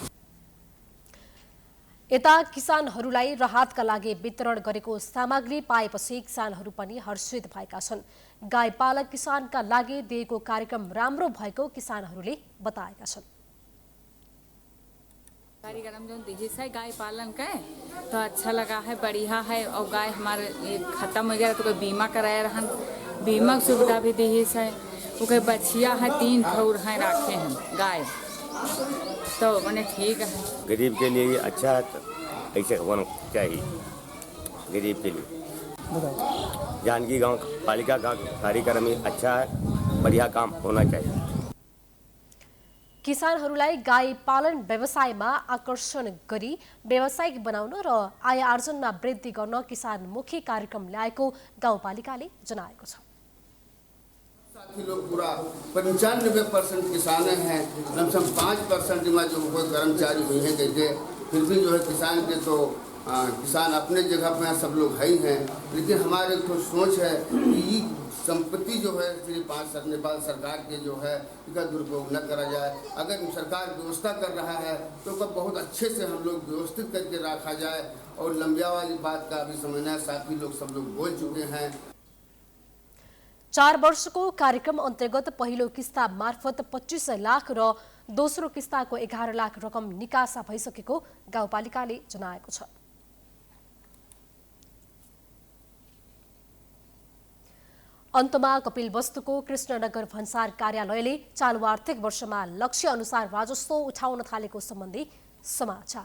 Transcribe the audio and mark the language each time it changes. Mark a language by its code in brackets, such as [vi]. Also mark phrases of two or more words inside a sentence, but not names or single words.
[ne] यता किसानहरूलाई राहतका लागि वितरण गरेको सामग्री पाएपछि किसानहरू पनि हर्षित भएका छन्। गाई पालक किसानका लागि दिएको कार्यक्रम राम्रो भएको किसानहरूले बताएका छन्। [hi] कार्यक्रम जो दिए है गाय पालन का तो अच्छा लगा है, बढ़िया है। और गाय हमारे खत्म हो गया तो कोई बीमा कराया रहन, बीमा सुविधा भी दी है। वो बछिया है 3 ठौर हैं रखे हैं गाय, तो मैंने ठीक है। गरीब के लिए अच्छा है, ऐसे होना चाहिए गरीब के लिए। जानकी गांव पालिका का कार्यक्रम अच्छा है, बढ़िया काम होना चाहिए। [ne] किसानहरूलाई गाई पालन व्यवसायमा आकर्षण गरी व्यावसायिक बनाउन र आय आर्जनमा वृद्धि गर्न किसानमुखी कार्यक्रम ल्याएको गाउँपालिकाले जनाएको छ। [hi] साथी लोग पूरा 95% किसान हैं, कम से कम 5% में जो कोई कर्मचारी हुए हैं कहते, फिर भी जो है किसान के तो किसान अपने जगह पर सब लोग है ही हैं। लेकिन हमारे तो सोच है कि संपत्ति जो है श्री 5 नेपाल सरकार के जो है इसका दुरुपयोग न करा जाए। अगर सरकार व्यवस्था कर रहा है तो उसका बहुत अच्छे से हम लोग व्यवस्थित करके रखा जाए। और लंबिया वाली बात का अभी समझना साथी लोग सब लोग बोल चुके हैं। [ne] 4 वर्षको कार्यक्रम अन्तर्गत पहिलो किस्ता मार्फत 25 लाख र दोस्रो किस्ताको 11 लाख रकम निकासा भइसकेको गाउँपालिकाले जनाएको छ। अन्तमा कपिलवस्तुको कृष्णनगर भन्सार कार्यालयले चालु आर्थिक वर्षमा लक्ष्य अनुसार राजस्व उठाउन थालेको सम्बन्धी समाचार।